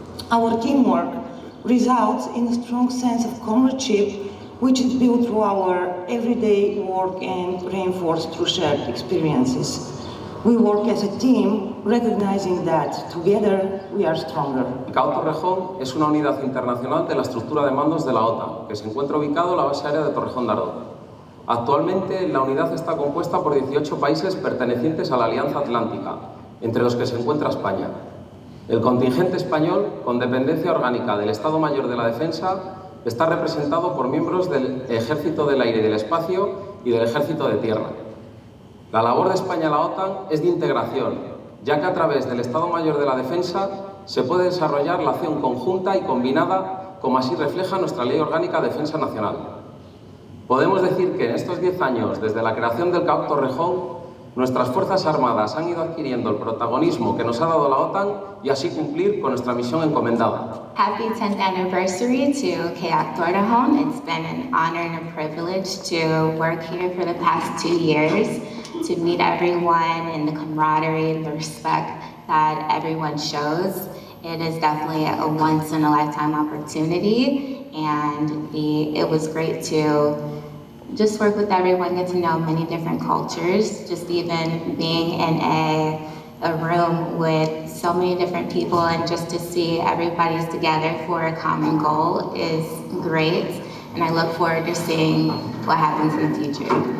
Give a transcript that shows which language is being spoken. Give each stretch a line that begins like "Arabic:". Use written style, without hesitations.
English: Our teamwork results in a strong sense of comradeship, which is built through our everyday work and reinforced through shared experiences. We work as a team recognizing that together we are stronger.
Spanish: El CAOC Torrejón es una unidad internacional de la estructura de mandos de la OTAN, que se encuentra ubicado en la Base Aérea de Torrejón. Actualmente la unidad está compuesta por 18 países pertenecientes a la Alianza Atlántica, entre los que se encuentra España. El contingente español, con dependencia orgánica del Estado Mayor de la Defensa, está representado por miembros del Ejército del Aire y del Espacio y del Ejército de Tierra. La labor de España en la OTAN es de integración, ya que a través del Estado Mayor de la Defensa se puede desarrollar la acción conjunta y combinada, como así refleja nuestra Ley Orgánica de Defensa Nacional. Podemos decir que en estos 10 años, desde la creación del CAOC Torrejón, nuestras Fuerzas Armadas han ido adquiriendo el protagonismo que nos ha dado la OTAN y así cumplir con nuestra misión encomendada.
English: Happy 10th anniversary to CAOC Torrejón. It's been an honor and a privilege to work here for the past 2 years, to meet everyone and the camaraderie and the respect that everyone shows. It is definitely a once-in-a-lifetime opportunity, and it was great to just work with everyone, get to know many different cultures, just even being in a room with so many different people and just to see everybody's together for a common goal is great, and I look forward to seeing what happens in the future.